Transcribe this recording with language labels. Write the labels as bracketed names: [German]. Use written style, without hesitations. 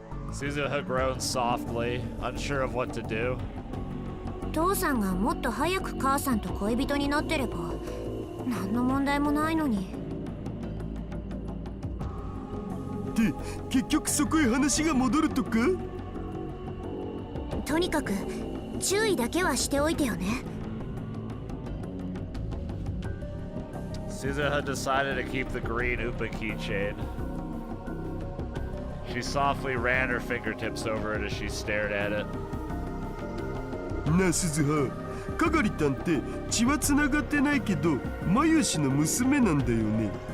[English] Suzuha groaned softly, unsure of what to do. [Japanese] 父さんがもっと早く母さんと恋人になってれば何の問題もないのに。で、結局そこへ話が戻るとか？とにかく注意だけはしておいてよね。 [English] Suzu had decided to keep the green Upa keychain. She softly ran her fingertips over it as she stared at it. [Japanese] なあ鈴葉、かがりたんって血はつながってないけどマユシの娘なんだよね。